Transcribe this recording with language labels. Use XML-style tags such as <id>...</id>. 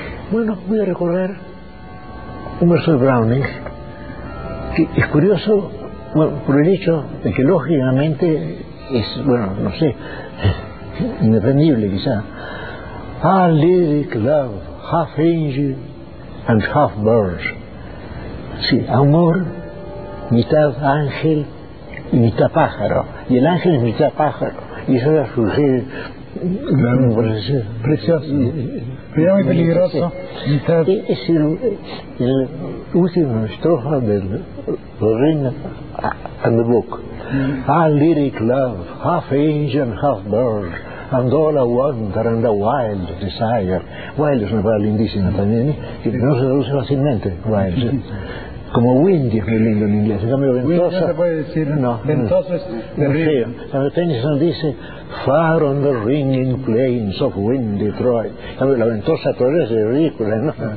<es>Bueno, voy a recordar un verso de Browning que es curioso, bueno, por el hecho de que lógicamente es, bueno, no sé, indefendible quizá.</es> <en>Ah, lyric love, half angel and half bird.</en> <es>Sí, amor, mitad ángel y mitad pájaro. Y el ángel es mitad pájaro. Y eso era surgir. Claro, precioso. Pero muy peligroso. Es el último estrofa del Ring and the Book.</es> <en>Ah, lyric love, half angel and half bird, and all a wonder and a wild desire.</en> <es>Wild es una palabra lindísima también, que no se traduce fácilmente, wild. Como windy es muy lindo en inglés, en cambio ventosa no se puede decir, no, ventoso es terrible. Cuando Tennyson dice</es> <en>far on the ringing plains of windy Troy,</en> <es>la ventosa Troy es ridícula, ¿no?</es>